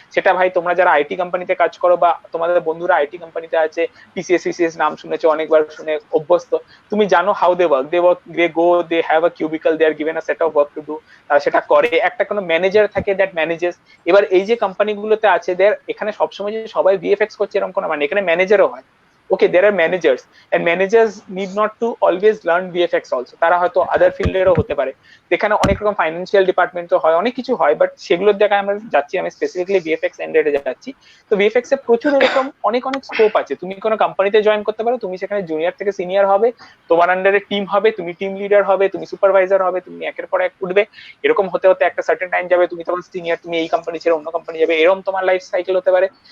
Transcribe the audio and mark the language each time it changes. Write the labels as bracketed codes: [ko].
[bn] সেটা ভাই তোমরা যারা আইটি কোম্পানিতে কাজ করো, বা তোমাদের বন্ধুরা আইটি কোম্পানিতে আছে, টিসিএস নাম শুনেছো, অনেকবার শুনে অভ্যস্ত, তুমি জানো [en] how they work, they go, they have a cubicle, they are given a set of work to do, [bn] তারা সেটা করে। একটা কোনো ম্যানেজার থাকে [en] That manages. [bn] এবার এই যে কোম্পানিগুলোতে আছে, এখানে সবসময় যে সবাই ভিএফএক্স করছে এরকম কোনো, মানে এখানে ম্যানেজারও হয়। [en] Okay, there are managers, and managers need not to always learn VFX also. [bn] তারা হয়তো আদার ফিল্ডেরও হতে পারে, যেখানে অনেক রকম ফাইন্যান্সিয়াল ডিপার্টমেন্টও হয়, অনেক কিছু হয়, বাট সেগুলোর জায়গায় আমরা যাচ্ছি, আমি স্পেসিফিকলি ভিএফএক্স এন্ডেডে যাচ্ছি। তো ভিএফএক্স এ প্রচুর এরকম অনেক স্কোপ আছে। তুমি কোনো কোম্পানিতে জয়েন করতে পারো, তুমি সেখানে জুনিয়র থেকে সিনিয়র হবে, তোমার আন্ডারে টিম হবে, তুমি টিম লিডার হবে, তুমি সুপারভাইজার হবে, তুমি একের পর এক উঠবে, এরকম হতে হতে একটা সার্টেন টাইম যাবে, তুমি তখন সিনিয়র, তুমি এই কোম্পানি ছেড়ে অন্য কোম্পানি যাবে, এরকম তোমার লাইফ সাইকেল হতে পারে।